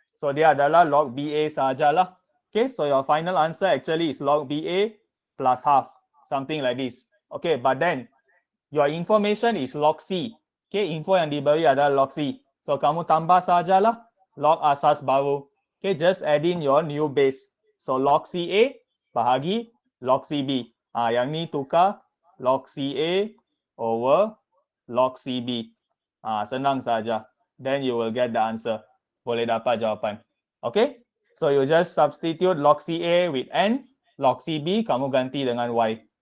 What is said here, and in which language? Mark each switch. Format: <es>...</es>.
<ms>So dia adalah log BA sahajalah.</ms> <en>Okay, so your final answer actually is log BA plus half. Something like this. Okay, but then your information is log C.</en> <ms>Okay, info yang diberi adalah log C. So kamu tambah sahajalah log asas baru.</ms> <en>Okay, just add in your new base.</en> <ms>So log CA bahagi log CB. Yang ni tukar log CA over log CB. Senang saja.</ms> <en>Then you will get the answer.</en> <ms>Boleh dapat jawapan.</ms> <en>Okay, so you just substitute log CA with N, log CB</en> <ms>kamu ganti dengan Y.</ms>